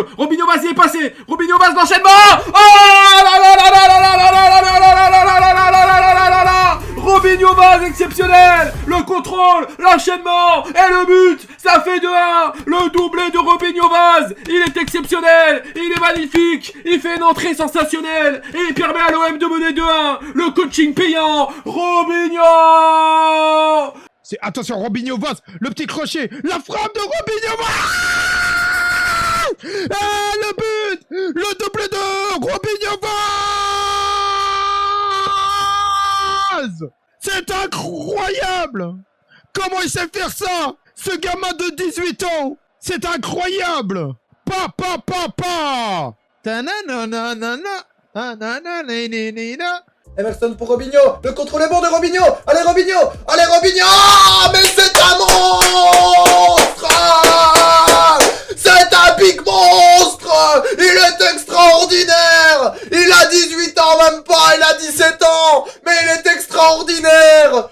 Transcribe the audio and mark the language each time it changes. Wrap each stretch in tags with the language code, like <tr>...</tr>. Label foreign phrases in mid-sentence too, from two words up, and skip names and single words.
<fr>Robinho Vaz y est passé. Robinho Vaz, l'enchaînement. Oh là là là là là là là là là là là là là là là là là là là. Robinho Vaz exceptionnel. Le contrôle, l'enchaînement et le but. Ça fait 2-1. Le doublé de Robinho Vaz. Il est exceptionnel. Il est magnifique. Il fait une entrée sensationnelle. Et il permet à l'OM de mener 2-1. Le coaching payant. Robinho. Attention, Robinho Vaz, le petit crochet, la frappe de Robinho Vaz. Le but, le double de Robinho Vaz. C'est incroyable. Comment il sait faire ça? Ce gamin de 18 ans, c'est incroyable. Pa. Ta-na-na-na-na-na. Emerson pour Robinho, le contrôle est bon de Robinho. Allez Robinho, mais c'est un monstre. C'est un big monstre. Il est extraordinaire. Il a 18 ans même pas, il a 17 ans, mais il est extraordinaire.</fr>